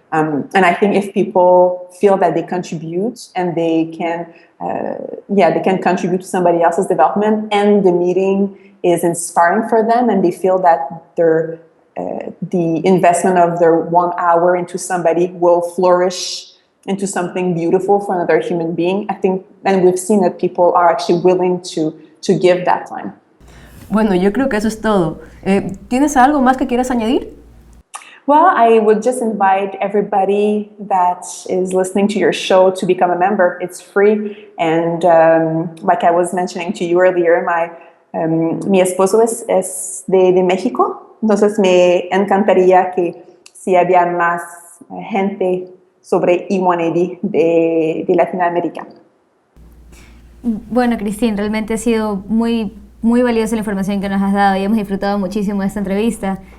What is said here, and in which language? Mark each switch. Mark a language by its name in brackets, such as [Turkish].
[English] And I think if people feel that they contribute and they can contribute to somebody else's development and the meeting is inspiring for them and they feel that the investment of their 1 hour into somebody will flourish into something beautiful for another human being, I think, and we've seen that people are actually willing to give that time. [Spanish] Bueno, yo creo que eso es todo. ¿Tienes algo más que quieras añadir? [English] Well, I would just invite everybody that is listening to your show to become a member. It's free. And like I was mentioning to you earlier, [Spanish] mi esposo es de México. Entonces me encantaría que si había más gente sobre e-money de Latinoamérica. Bueno, Christine, realmente ha sido muy, muy valiosa la información que nos has dado y hemos disfrutado muchísimo de esta entrevista.